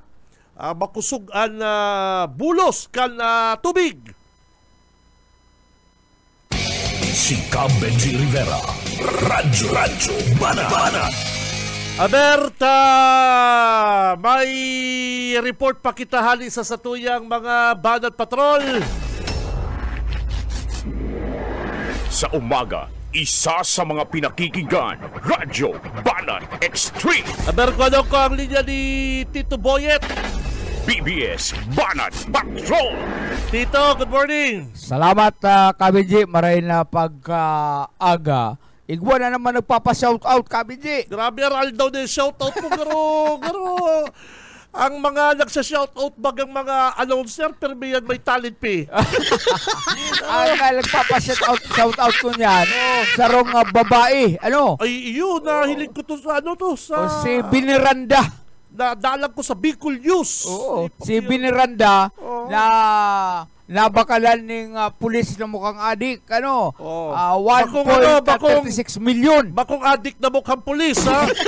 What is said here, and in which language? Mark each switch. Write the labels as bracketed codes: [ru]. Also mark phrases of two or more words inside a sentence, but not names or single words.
[bik] Makusog ang bulos kan tubig. Si Benji Rivera, Radyo Bana. Aberta, may report pa kita hali sa satuyang mga banat patrol. Sa umaga, isa sa mga pinakikinggan, Radyo Banat Extreme. Aber ko ang linya ni Tito Boyet. PBS Banat Patrol. Tito, [en] good morning. [bik] Salamat, Kabinji. Maray na pagka-aga. Igwa na naman nagpapa-shoutout, Kabinji. Grabe, aral daw na yung shoutout mo, garo. Ang mga nagsa-shoutout bagang mga announcer, pero may talent fee. Ang nagpapa-shoutout ko niyan, sarong babae. Ay, yun, nahilig ko to sa si Biniranda. Nadalag ko sa Bicol News. Si Biniranda na nabakalan ng pulis na mukhang adik. 1.36 million. Bakong adik na mukhang pulis, ha?